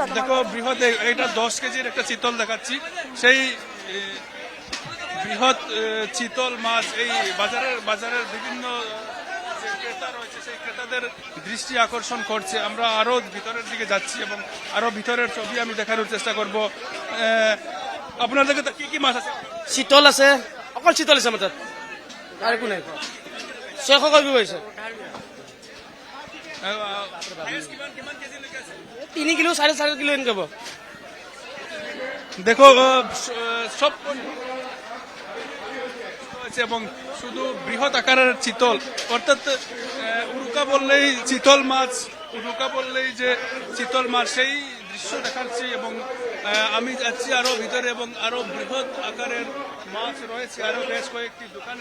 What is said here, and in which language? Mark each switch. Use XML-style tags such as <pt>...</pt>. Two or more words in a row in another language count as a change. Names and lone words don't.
<bn>দেখো বৃহৎ, এটা 10 কেজির একটা চিতল দেখাচ্ছি, সেই বৃহৎ চিতল মাছ এই বাজারের বিভিন্ন যে ক্রেতা রয়েছে সেই ক্রেতাদের দৃষ্টি আকর্ষণ করছে। আমরা আরো ভিতরের দিকে যাচ্ছি এবং আরো ভিতরের ছবি আমি দেখানোর চেষ্টা করব। আপনাদের কাছে কি কি মাছ আছে?</bn> <as>চিতল আছে, অকল চিতল আছে আমার তাত, আর একো নাই। 600 কৰিব পাৰিছে, 3 কিলো 4.5 কিলো এনেকে হ'ব।</as> <bn>দেখো সব এবং শুধু বৃহৎ আকারের চিতল, অর্থাৎ উরুকা বললেই চিতল মাছ, উরুকা বললেই যে চিতল মাছ, সেই দৃশ্য দেখাচ্ছি। এবং আমি যাচ্ছি আরো ভিতরে এবং আরো বৃহৎ আকারের মাছ রয়েছে আরো বেশ কয়েকটি দোকানে।</bn>